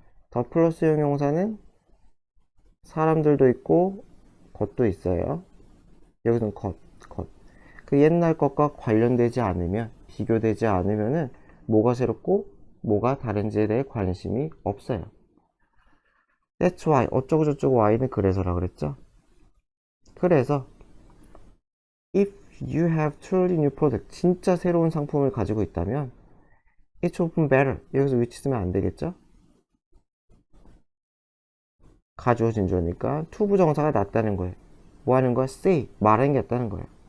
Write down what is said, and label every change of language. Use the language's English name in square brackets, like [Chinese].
[Korean] 더 플러스 형용사는 사람들도 있고 것도 있어요. 여기서는 것. 그 옛날 것과 관련되지 않으면, 비교되지 않으면은 뭐가 새롭고 뭐가 다른지에 대해 관심이 없어요. [English] That's why. [Korean] 어쩌고저쩌고 why는 그래서라 그랬죠. 그래서 [English] if you have truly new product, [Korean] 진짜 새로운 상품을 가지고 있다면 [English] it's often better. [Korean] 여기서 which 쓰면 안 되겠죠? 가주어 진주어니까 to 부정사가 낫다는 거예요. 뭐 하는 거야? say. 말하는 게 낫다는 거예요.